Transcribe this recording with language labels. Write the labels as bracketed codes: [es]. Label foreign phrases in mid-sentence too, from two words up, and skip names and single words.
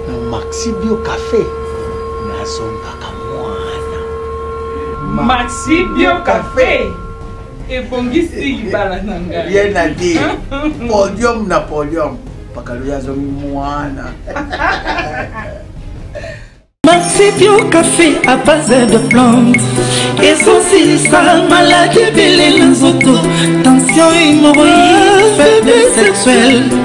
[ln] Maxi Bio Café. Nazombaka mwana. Maxi Bio Café. Ebongisi libala na ngai. [fr] Rien à dire. [ln] Podium na podium. Pakalo ya zomi mwana. [fr] Maxi Bio Café à base de plantes. [ln] Et son sisa maladie belé na nzoto. [fr] Tension, hémorroïde, faiblesse sexuelle.